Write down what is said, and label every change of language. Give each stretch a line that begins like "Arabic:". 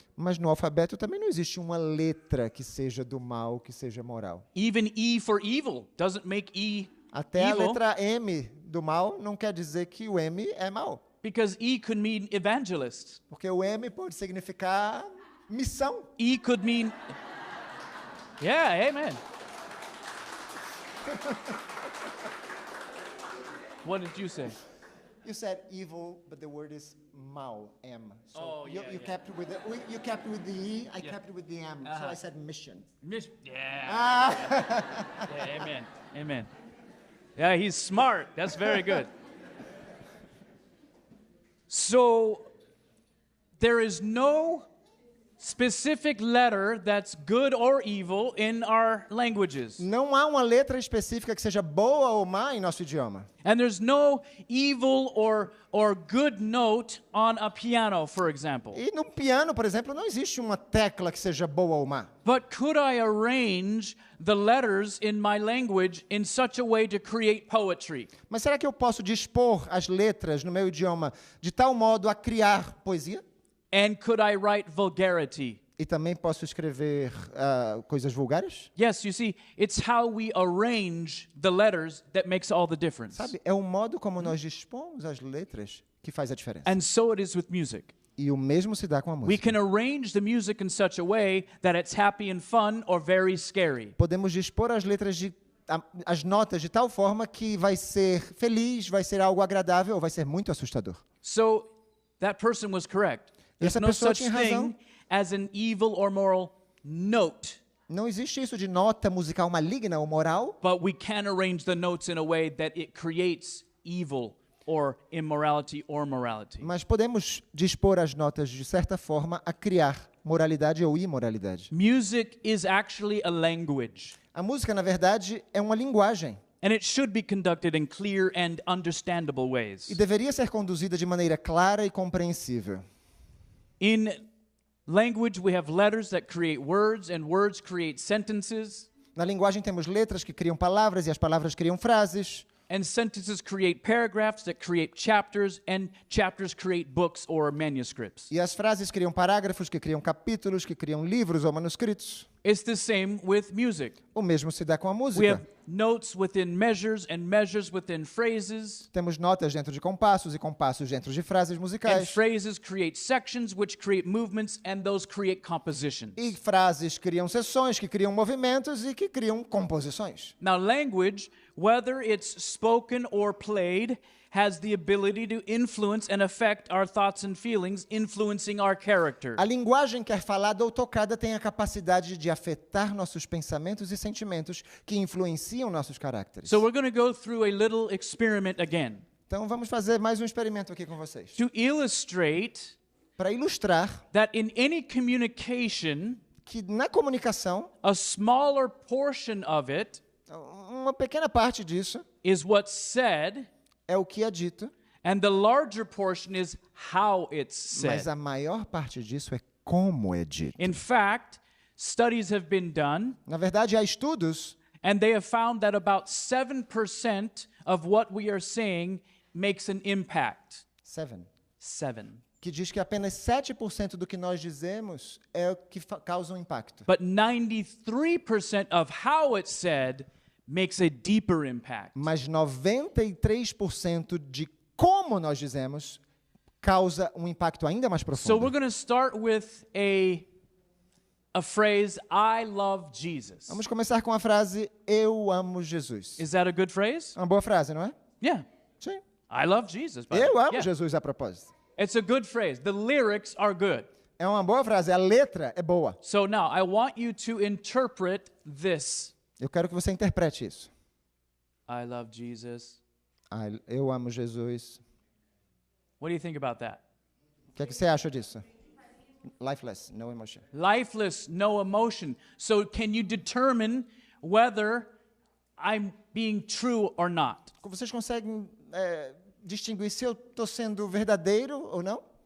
Portuguese: Mas no alfabeto também não existe uma letra que seja do mal, que seja moral.
English: Even E for evil doesn't make E
Portuguese: Até a
English: evil,
Portuguese: letra M do mal não quer dizer que o M é mal.
English: because E could mean evangelist.
Portuguese: Porque o M pode significar missão.
English: E could mean... Yeah, amen. What did you say? You said evil, but the word is mal, M. So Oh, yeah, you yeah. kept with the E, I kept with the M. So I said mission. Yeah. Yeah, amen. Amen. Yeah, he's smart. That's very good. So there is no specific letter that's good or evil in our languages.
Portuguese: Não há uma letra específica que seja boa ou má em nosso idioma.
English: And there's no evil or good note on a piano, for example.
Portuguese: E no piano, por exemplo, não existe uma tecla que seja boa ou má.
English: But could I arrange the letters in my language in such a way to create poetry?
Portuguese: Mas será que eu posso dispor as letras no meu idioma de tal modo a criar poesia?
English: And could I write vulgarity?
Portuguese: E também posso escrever coisas vulgares?
English: Yes, you see, it's how we arrange the letters that makes all the difference.
Portuguese: Sabe, é o modo como nós dispomos as letras que faz a diferença.
English: And so it is with music.
Portuguese: E o mesmo se dá com a
English: We
Portuguese: música.
English: can arrange the music in such a way that it's happy and fun or very scary.
Portuguese: Podemos dispor as letras as notas de tal forma que vai ser feliz, vai ser algo agradável ou vai ser muito assustador.
English: So that person was correct. There's
Portuguese: Essa
English: no
Portuguese: pessoa
English: such
Portuguese: tinha razão.
English: thing as an evil or moral note,
Portuguese: Não existe isso de nota musical maligna ou moral,
English: but we can arrange the notes in a way that it creates evil or immorality or morality.
Portuguese: mas podemos dispor as notas de certa forma a criar moralidade ou imoralidade.
English: Music is actually a language,
Portuguese: A música, na verdade, é uma linguagem
English: and it should be conducted in clear and understandable ways.
Portuguese: e deveria ser conduzida de maneira clara e compreensível.
English: In language, we have letters that create words, and words create sentences,
Portuguese: Na linguagem temos letras que criam palavras e as palavras criam frases.
English: and sentences create paragraphs that create chapters, and chapters create books or manuscripts.
Portuguese: E as frases criam parágrafos, que criam capítulos, que criam livros ou manuscritos.
English: It's the same with music.
Portuguese: O mesmo se dá com a
English: We
Portuguese: música.
English: have notes within measures and measures within phrases,
Portuguese: Temos notas dentro de compassos e compassos dentro de frases
English: and
Portuguese: musicais.
English: phrases create sections which create movements, and those create compositions.
Portuguese: E frases criam seções, que criam movimentos e que criam composições.
English: Now, language, whether it's spoken or played, has the ability to influence and affect our thoughts and feelings, influencing our character.
Portuguese: A linguagem, quer falada ou tocada, tem a capacidade de afetar nossos pensamentos e sentimentos que influenciam nossos caracteres.
English: So we're going to go through a little experiment again
Portuguese: Então vamos fazer mais um experimento aqui com vocês.
English: to illustrate
Portuguese: Para ilustrar
English: that in any communication,
Portuguese: que na comunicação,
English: a smaller portion of it
Portuguese: uma pequena parte disso
English: is what's said,
Portuguese: é o que é dito,
English: and the larger portion is how it's
Portuguese: mas
English: said.
Portuguese: a maior parte disso é como é dito.
English: In fact, studies have been done,
Portuguese: Na verdade, há estudos
English: and they have found that about 7% of what we are saying makes an impact. 7.
Portuguese: que diz que apenas 7% do que nós dizemos é o que causa um impacto.
English: But 93% of how it's said makes a deeper impact.
Portuguese: Mas 93% de como nós dizemos causa um impacto ainda mais
English: So
Portuguese: profundo.
English: we're going to start with a a phrase, I love Jesus.
Portuguese: Vamos começar com a frase Eu amo Jesus.
English: Is that a good phrase?
Portuguese: Uma boa frase, não é?
English: Yeah.
Portuguese: Sim.
English: I love Jesus. by the
Portuguese: Eu
English: way.
Portuguese: amo
English: Yeah.
Portuguese: Jesus a propósito.
English: It's a good phrase. The lyrics are good.
Portuguese: É uma boa frase, a letra é boa.
English: So now I want you to interpret this.
Portuguese: Eu quero que você interprete isso.
English: I love Jesus.
Portuguese: Eu amo Jesus.
English: What do you think about that?
Portuguese: O que é que você acha disso?
English: Lifeless, no emotion. Lifeless, no emotion. So can you determine whether I'm being true or not?
Portuguese: Vocês conseguem distinguir se eu estou sendo verdadeiro ou não?